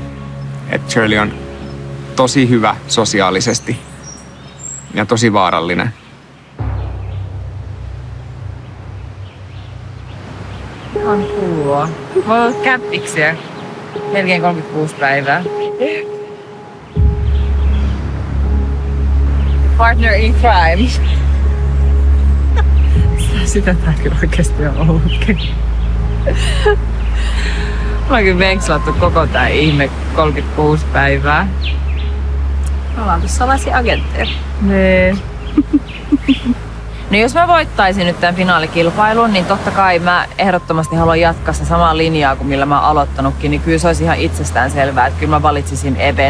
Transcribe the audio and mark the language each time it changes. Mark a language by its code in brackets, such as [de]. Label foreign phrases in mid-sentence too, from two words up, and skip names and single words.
[fi] Että Shirley on tosi hyvä sosiaalisesti ja tosi vaarallinen. On kuulua. Voi olla käppiksiä. Melkein 36 päivää. [en] Partner in crime. [fi] Sitä tää kyllä oikeesti on ollutkin. Mä oon kyllä venkslattu koko tää ihme 36 päivää. Me ollaan tuossa salaisia agentteja. Nee. No jos mä voittaisin nyt tämän finaalikilpailun, niin totta kai mä ehdottomasti haluan jatkaa sitä samaa linjaa kuin millä mä oon aloittanutkin, niin kyllä se olisi ihan itsestään selvää, että kyllä mä valitsisin Even.